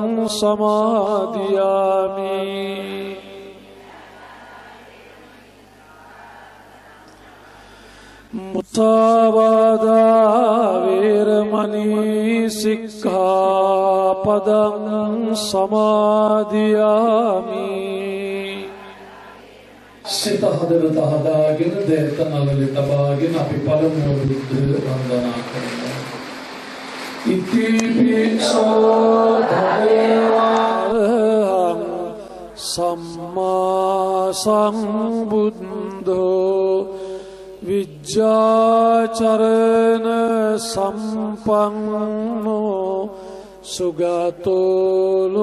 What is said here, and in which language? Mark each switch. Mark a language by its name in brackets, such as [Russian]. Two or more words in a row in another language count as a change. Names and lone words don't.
[Pali] සමාදියාමි මුසාවාදා වේරමණී සික්ඛාපදං සමාදියාමි [Sinhala] සිත හදවත හදාගෙන දේතනවල තබාගෙන අපි පළමුව බුද්ධ වන්දනා කරනවා. [Pali] ඉති පිසෝ භගවං සම්මා සම්බුද්ධෝ විජ්ජාචරණ සම්පන්නෝ සුගතෝ